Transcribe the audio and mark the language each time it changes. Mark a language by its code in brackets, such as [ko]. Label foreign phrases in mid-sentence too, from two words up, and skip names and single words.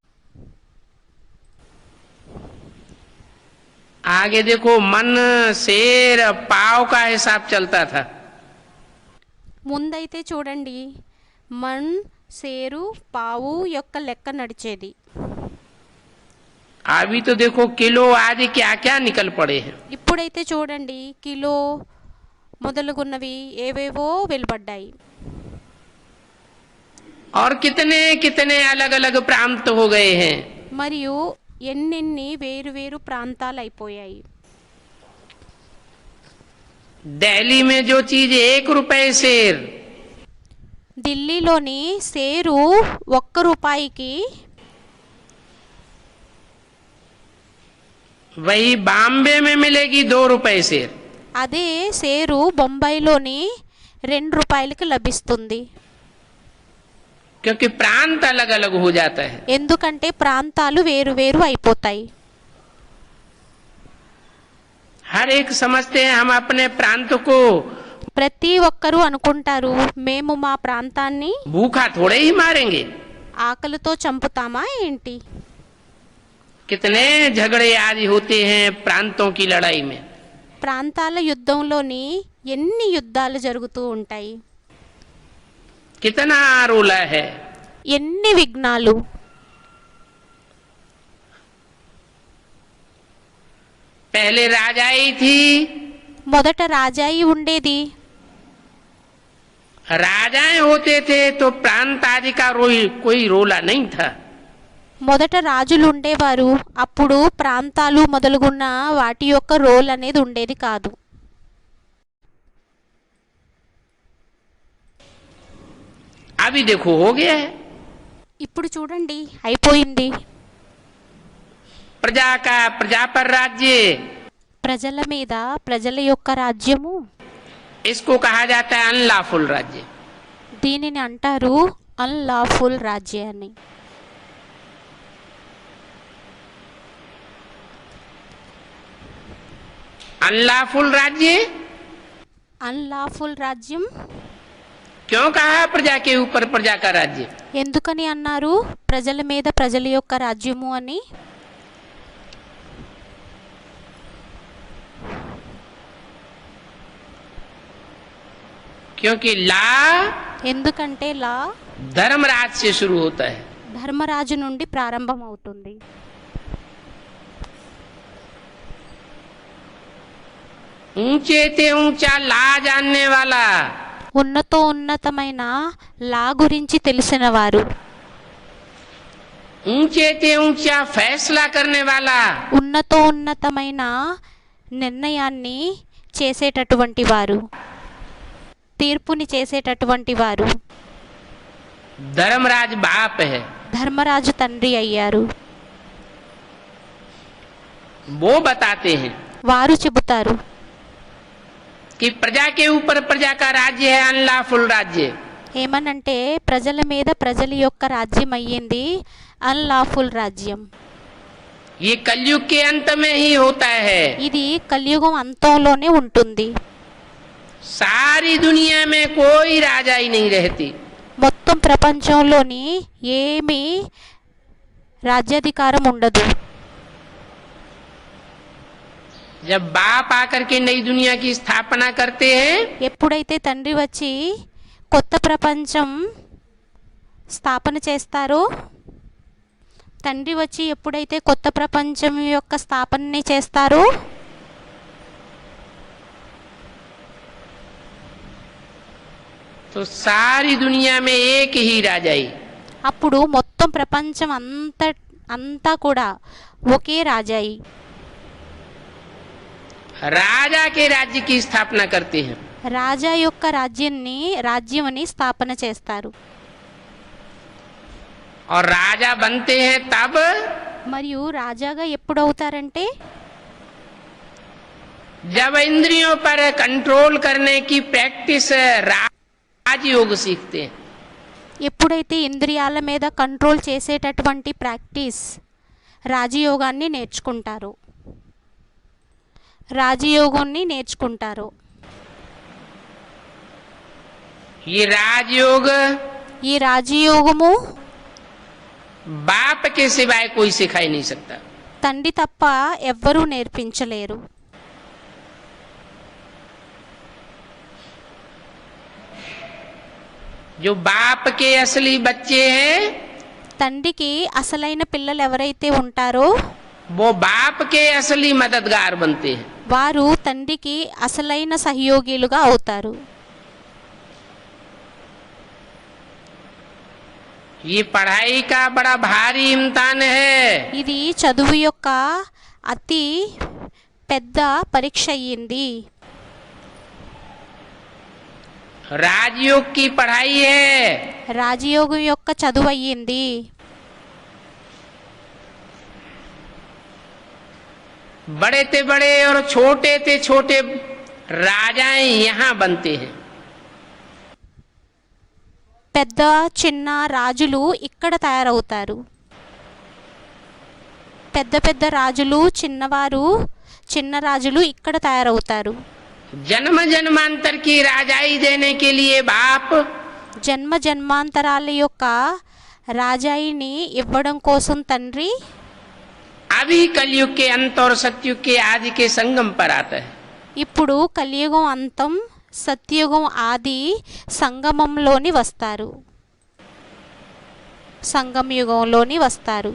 [hi] आगे देखो मन शेर पाव का हिसाब चलता था। [te] ముందైతే చూడండి మన్ సేరు పావు యొక్క లెక్క నడిచేది. [hi] अभी तो देखो किलो आदि क्या क्या निकल पड़े हैं। [te] ఇప్పుడైతే చూడండి కిలో మొదలుగున్నవి ఏవేవో వెలువడ్డాయి. [hi] और कितने कितने अलग अलग प्रांत हो गए हैं। [te] మరియు ఎన్నెన్ని వేరు ప్రాంతాలు అయిపోయాయి. [hi] दिल्ली में जो चीज 1 रुपए शेर, [te] ఢిల్లీలోని సేరు 1 రూపాయికి [hi] वही बॉम्बे में मिलेगी 2 रुपए शेर। [te] అదే సేరు బొంబాయిలోని 2 రూపాయలకి లభిస్తుంది. [hi] क्योंकि प्रांत अलग अलग हो जाता है। [te] ఎందుకంటే ప్రాంతాలు వేరు అయిపోతాయి. [hi] हर एक समझते हैं हम अपने प्रांत को [te] ప్రతి ఒక్కరూ అనుకుంటారు మేము మా ప్రాంతాన్ని [hi] भूखा थोड़े ही मारेंगे। [te] ఆకలితో చంపుతామా ఏంటి. [hi] कितने झगड़े आदि होते हैं प्रांतों की लड़ाई में। [te] ప్రాంతాల యుద్ధంలోని ఎన్ని యుద్ధాలు జరుగుతూ ఉంటాయి. [hi] कितना रोला है। [te] ఎన్ని విఘ్నాలు. [hi] पहले राजाई थी, [te] మొదట రాజాయి ఉండేది. [hi] राजाएं होते थे तो प्रांत आदि का कोई रोला नहीं था। [te] మొదట రాజులు ఉండేవారు. అప్పుడు ప్రాంతాలు మొదలుగున్న వాటి యొక్క రోల్ అనేది ఉండేది కాదు. [hi] अभी देखो हो गया है। [te] ఇప్పుడు చూడండి అయిపోయింది. [hi] प्रजा का प्रजा पर राज्य, [te] ప్రజల మీద ప్రజల యొక్క రాజ్యము. [hi] इसको कहा जाता है अनलॉफुल राज्य। [te] దీనిని అంటారు అన్లాఫుల్ రాజ్య అని. [hi] अनलॉफुल राज्य [te] అన్లాఫుల్ రాజ్యం [hi] क्यों कहा प्रजा के ऊपर प्रजा का राज्य? [te] ఎందుకని అన్నారు ప్రజల మీద ప్రజల యొక్క రాజ్యము అని. [hi] क्योंकि ला [te] ఎందుకంటే లా [hi] धर्मराज से शुरू होता है। [te] ధర్మరాజు నుండి ప్రారంభం అవుతుంది. [hi] ऊंचे ते ऊंचा ला जानने वाला, [te] ఉన్నతమైన లా గురించి తెలిసిన వారు, [hi] ऊंचे ते ऊंचा फैसला करने वाला, [te] ఉన్నతమైన నిర్ణయాన్ని చేసేటటువంటి వారు, తీర్పుని చేసేటటువంటి వారు [hi] धर्मराज बाप है। [te] ధర్మరాజు తండ్రి అయ్యారు. [hi] वो बताते हैं [te] వారు చెబుతారు [hi] कि प्रजा के ऊपर प्रजा का राज्य है अनलॉफुल राज्य। [te] ఏమనంటే ప్రజల మీద ప్రజల యొక్క రాజ్యం అయ్యింది అన్లాఫుల్ రాజ్యం. [hi] ये कलयुग के अंत में ही होता है। [te] ఇది కలియుగం అంతంలోనే ఉంటుంది. [hi] सारी दुनिया में कोई राजा ही नहीं रहती। [te] మొత్తం ప్రపంచంలోని ఏమీ రాజ్యాధికారం ఉండదు. [hi] जब बाप आकर के नई दुनिया की स्थापना करते हैं, [te] ఎప్పుడైతే తండ్రి వచ్చి కొత్త ప్రపంచం స్థాపన చేస్తారో, తండ్రి వచ్చి ఎప్పుడైతే కొత్త ప్రపంచం యొక్క స్థాపనని చేస్తారో, [hi] तो सारी दुनिया में एक ही राजाई, [te] అప్పుడు మొత్తం ప్రపంచం అంతా కూడా ఒకే రాజాయి, [hi] राजा के राज्य की स्थापना करते हैं. [te] రాజా యొక్క రాజ్యాన్ని స్థాపన చేస్తారు. [hi] और राजा बनते हैं तब [te] మరియు రాజాగా ఎప్పుడవుతారంటే, [hi] जब इंद्रियों पर कंट्रोल करने की प्रैक्टिस राजयोग सीखते हैं. [te] ఎప్పుడైతే ఇంద్రియాల మీద కంట్రోల్ చేసేటటువంటి ప్రాక్టీస్ రాజయోగాన్ని నేర్చుకుంటారో, రాజయోగాన్ని నేర్చుకుంటారు. [hi] ये राजयोग [te] ఈ రాజయోగము [hi] बाप के सिवाय कोई सिखा ही नहीं सकता. [te] తండ్రి తప్ప ఎవ్వరూ నేర్పించలేరు. [hi] जो बाप के असली बच्चे हैं, [te] తండ్రికి అసలైన పిల్లలు ఎవరైతే ఉంటారో [hi] वो बाप के असली मददगार बनते हैं. [te] వారు తండ్రికి అసలైన సహయోగిలుగా అవుతారు. [hi] ये पढ़ाई का बड़ा भारी इम्तिहान है. [te] ఇది చదువు యొక్క అతి పెద్ద పరీక్ష అయ్యింది. [hi] राजयोग की पढ़ाई है. [te] రాజయోగం యొక్క చదువు అయ్యింది. [hi] बड़े ते बड़े और छोटे ते छोटे राजाएं यहाँ बनते हैं. [te] పెద్ద చిన్న రాజులు ఇక్కడ తయారవుతారు. పెద్ద పెద్ద రాజులు, చిన్న రాజులు ఇక్కడ తయారవుతారు. [hi] जन्म जन्मांतर की राजाई देने के लिए बाप [te] జన్మ జన్మాంతరాల యొక్క రాజాయిని ఇవ్వడం కోసం తండ్రి [hi] अभी कलयुग के अंत और सतयुग के आदि के संगम पर आता है. [te] ఇప్పుడు కలియుగం అంతం, సత్యుగం ఆది సంగమంలోని వస్తారు, సంగమయుగంలోని వస్తారు.